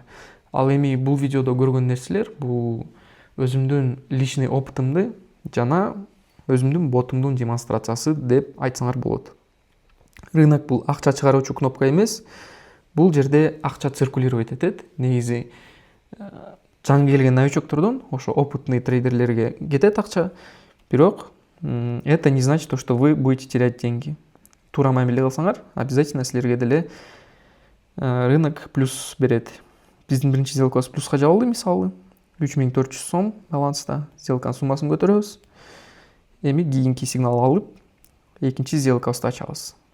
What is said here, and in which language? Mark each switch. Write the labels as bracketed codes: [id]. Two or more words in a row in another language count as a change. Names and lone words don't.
[ky] Ал эми бул видеодо көргөн нерселер бул өзүмдүн личный опытымды жана өзүмдүн ботумдун демонстрациясы деп айтсаңар болот. Рынок бул акча чыгаруучу кнопка эмес. Бул жерде акча циркулировать этет. Негизи жаңы келген новичоктордон ошо опытный трейдерлерге кетет акча. [ru] Бирок это не значит, что вы будете терять деньги. [ky] Туура мамиле кылсаңар, обязательно силерге деле рынок плюс берет. Биздин биринчи сделкабыз плюска жабылды, мисалы 3400 сом баланста. Сделканын суммасын көтөрөбүз. Эми кийинки сигнал алып, экинчи сделкабызды ачабыз.